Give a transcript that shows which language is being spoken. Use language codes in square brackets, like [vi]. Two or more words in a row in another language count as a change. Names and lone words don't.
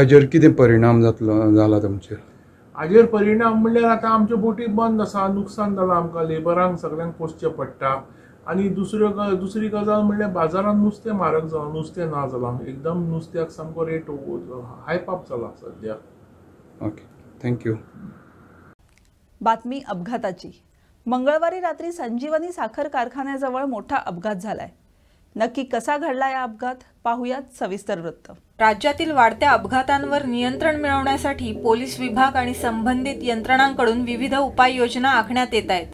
[kok] हाजेर कितें परिणाम जाला तुमचेर? हाजेर परिणाम म्हणल्यार आतां आमच्यो बोटी बंद आसा, नुकसान जालां आमकां, लेबरांक सगळ्यांक पोसचें पडटा. आनी दुसरी गजाल म्हणल्यार बाजारांत नुस्तें म्हारग जालां, नुस्तें ना जालां. एकदम नुस्त्याक सामको [en] rate hype up [kok] जाला सद्या. [en] okay, thank you. [mr] बातमी अपघाताची. मंगळवारी रात्री संजीवनी साखर कारखान्याजवळ मोठा अपघात झालाय. नक्की कसा घडला या अपघात, पाहुयात सविस्तर वृत्त. राज्यातील वाढत्या अपघातांवर नियंत्रण मिळवण्यासाठी पोलीस विभाग आणि संबंधित यंत्रणांकडून विविध उपाययोजना आखण्यात येत आहेत.